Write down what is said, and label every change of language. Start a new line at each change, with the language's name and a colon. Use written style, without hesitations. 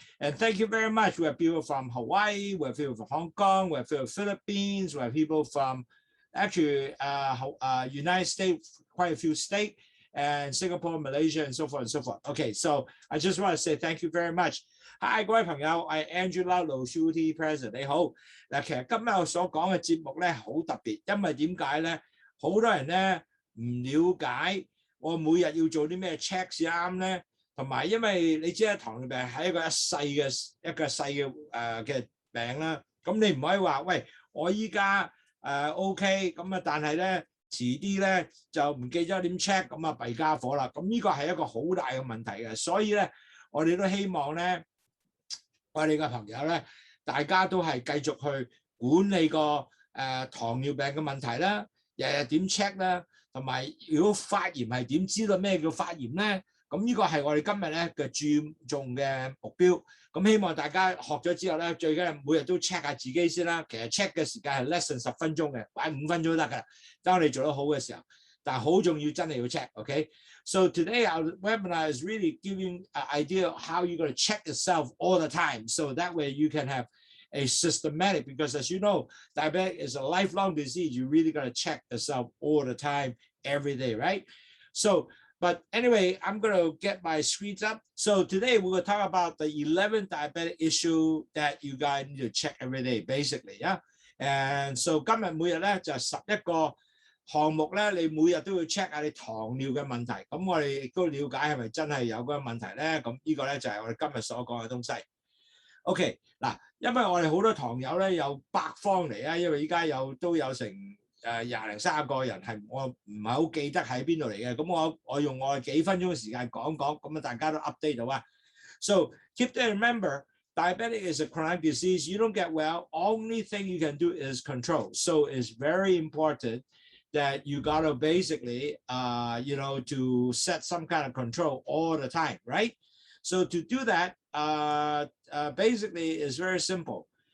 English: And thank you very much. We have people from Hawaii, we have people from Hong Kong, we have people from Philippines, we have people from actually United States, quite a few states, and Singapore, Malaysia, and so forth and so forth. Okay, so I just want to say thank you very much. Hi，
Cantonese: 各位朋友，我係 Angela Lowsutea President， 你好。嗱，其實今日我所講嘅節目咧好特別，因為點解咧？好多人咧唔了解我每日要做啲咩 check 先啱咧，同埋因為你知啦，糖尿病係一個細嘅病啦，咁你唔可以話喂，我依家 OK 咁啊，但係咧遲啲咧就唔記咗點 check， 咁啊弊家伙啦，咁呢個係一個好大嘅問題嘅，所以咧我哋都希望咧我哋嘅朋友咧，大家都係繼續去管理個糖尿病嘅問題啦，日日點 check 啦。同埋，如果發炎係點知道咩叫發炎咧？咁呢個係我哋今日咧嘅注重嘅目標。咁希望大家學咗之後咧，最緊要每日都 check 下自己先啦。其實 check 嘅時間係
English: less than
Cantonese: 10分鐘嘅，擺5分鐘都得㗎。當你做得好嘅時候，但係好重要，真係要 check。Okay?
English: So today our webinar is really giving an idea of how you're going to check yourself all the time. So that way you can have a systematic, because as you know, diabetic is a lifelong disease. You really got to check yourself all the time, every day, right? So, but anyway, I'm going to get my screens up. So today we're going to talk about the 11th diabetic issue that you guys need to check every day, basically, yeah? And so
Cantonese: 今日每日咧就11個項目咧，你每日都要 check 下你糖尿嘅問題。咁我哋亦都了解係咪真係有嗰個問題咧？咁呢個咧就係我哋今日所講嘅東西。 OK， 嗱，因為我哋好多糖友咧有北方嚟啊，因為依家都有成20零30個人係我唔係好記得喺邊度嚟嘅，咁我用我幾分鐘嘅時間講，咁啊大家都 update 到啊。
English: So keep to remember, diabetic is a chronic disease. You don't get well. Only thing you can do is control. So it's very important that you gotta basically, to set some kind of control all the time, right? So to do that, basically is very simple.